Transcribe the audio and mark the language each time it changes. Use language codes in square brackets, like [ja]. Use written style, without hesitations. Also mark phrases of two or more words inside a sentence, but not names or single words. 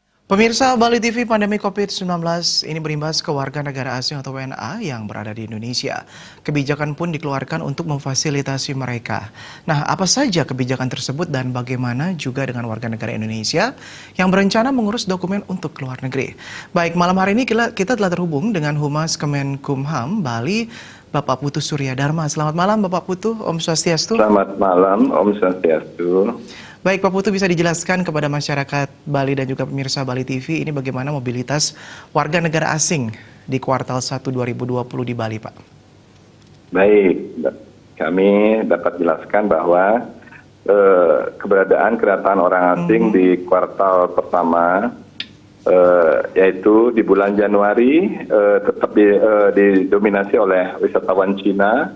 [id] Pemirsa, Bali TV, pandemi COVID-19 ini berimbas ke warga negara asing atau WNA yang berada di Indonesia. Kebijakan pun dikeluarkan untuk memfasilitasi mereka. Nah, apa saja kebijakan tersebut dan bagaimana juga dengan warga negara Indonesia yang berencana mengurus dokumen untuk keluar negeri? Baik, malam hari ini kita telah terhubung dengan Humas Kemenkumham Bali, Bapak Putu Surya Dharma. Selamat malam, Bapak Putu. Om Swastiastu. Selamat malam, Om Swastiastu. Baik, Pak Putu, bisa dijelaskan kepada masyarakat Bali dan juga pemirsa Bali TV ini bagaimana mobilitas warga negara asing di kuartal 1 2020 di Bali, Pak? Baik, kami dapat jelaskan bahwa kedatangan orang asing di kuartal pertama, yaitu di bulan Januari, tetap didominasi oleh wisatawan Cina.